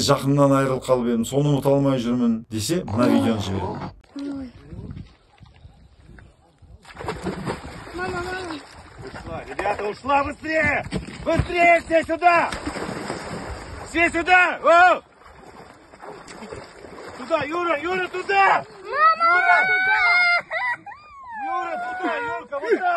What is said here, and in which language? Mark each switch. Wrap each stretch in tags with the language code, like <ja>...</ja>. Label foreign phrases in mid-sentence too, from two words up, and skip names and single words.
<kk>жақыннан айырылып қалып едім, соны ұмыта алмай жүрмін десе, мына видеоны жіберемін.</kk> <ru>Мама. Ребята, ушла быстрее! Быстрее все сюда! Все сюда! О! Туда, Юра, Юра, туда! Юра, туда! Юра, туда, Юрка, вот так!</ru>